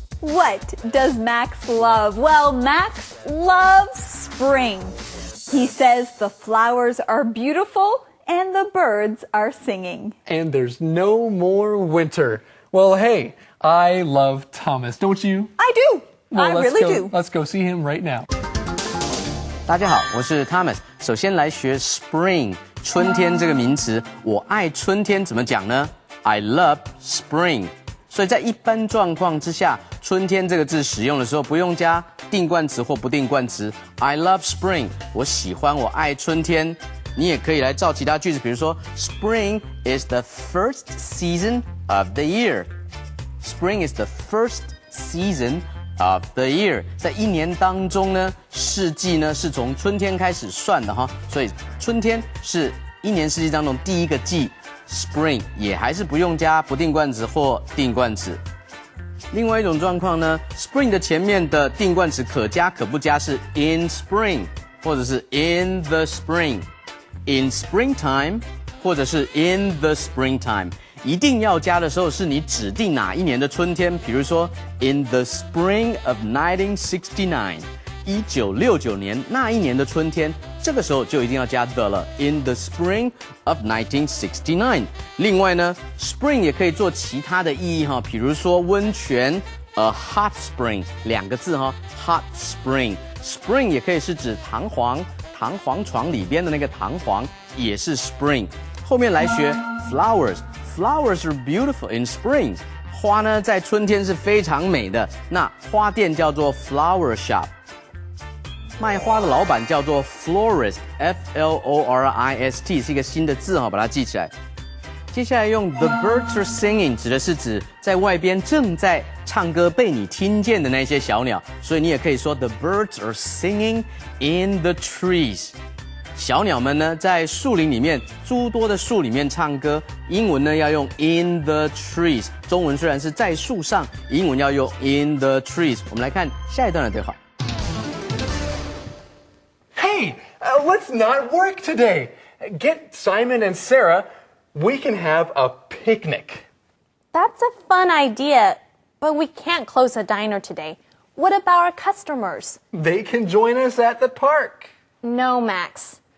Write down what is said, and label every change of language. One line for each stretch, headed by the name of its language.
English: What does Max love? Well, Max loves spring. He says the flowers are beautiful and the birds are singing. And there's no more winter. Well, hey, I love Thomas, don't you? I do. Well, I really do. Let's go see him right now.
Chinese: 大家好，我是 Thomas。首先来学 spring 春天这个名词。我爱春天怎么讲呢 ？
English: I love spring。
Chinese: 所以在一般状况之下，春天这个字使用的时候不用加定冠词或不定冠词。
English: I love spring，
Chinese: 我喜欢，我爱春天。你也可以来造其他句子，比如说
English: Spring is the first season of the year. Spring is the first season of the year.
Chinese: 在一年当中呢，四季呢是从春天开始算的哈，所以春天是一年四季当中第一个季。 Spring 也还是不用加不定冠词或定冠词。另外一种状况呢 ，Spring 的前面的定冠词可加可不加是 in spring 或者是 in the spring。In springtime， 或者是 in the springtime， 一定要加的时候是你指定哪一年的春天，比如说
English: in the spring of 1969，
Chinese: 1969年那一年的春天，这个时候就一定要加 the 了 ，in the spring of 1969。另外呢 ，spring 也可以做其他的意义哈，比如说温泉，
English: a hot spring
Chinese: 两个字哈 ，hot spring。Spring 也可以是指弹簧床里边的那个弹簧也是 spring。后面来学
English: flowers。Flowers are beautiful in spring。
Chinese: 花呢在春天是非常美的。那花店叫做 flower shop， 卖花的老板叫做 florist，F-L-O-R-I-S-T 是一个新的字哈，把它记起来。接下来用
English: the birds are singing
Chinese: 指的是指在外边正在唱歌被你听见的那些小鸟，所以你也可以说
English: the birds are singing in the trees。
Chinese: 小鸟们呢在树林里面，诸多的树里面唱歌。英文呢要用
English: in the trees，
Chinese: 中文虽然是在树上，英文要用 in the trees。我们来看下一段的对话。
English: Hey, let's not work today. Get Simon and Sarah.We can have a picnic. That's a fun idea, but we can't close the diner today. What about our customers? They can join us at the park. No, Max.